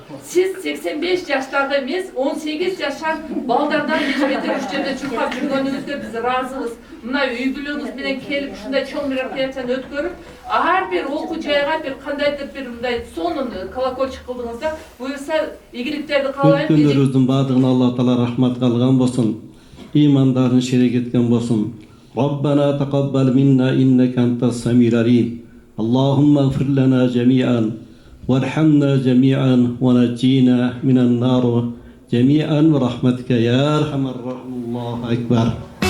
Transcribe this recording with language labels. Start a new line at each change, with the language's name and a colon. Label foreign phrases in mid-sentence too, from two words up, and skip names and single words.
Kyrgyz: Сиз 85 жаштагы эмес, 18 жашар балдардан бешбетер жерде чуркап жүргөнүңүзгө биз ыраазыбыз. Мына үй бүлөңүз менен келип ушундай чоң мероприятияны өткөрүп, ар бир окуу жайга бир кандайдыр бир мындай сонун колокольчик кылдыңыздар. Буюрса, ийгиликтерди каалайм. Өткөндөрүбүздүн баардыгына Алла Таала рахмат кылган болсун. Имандарын шерек эткен болсун.
Arabic: ربنا تقبل منا إنك أنت السميع العليم. اللهم اغفر لنا جميعا وارحمنا جميعا ونجنا من النار جميعا برحمتك يا أرحم الراحمين. الله أكبر.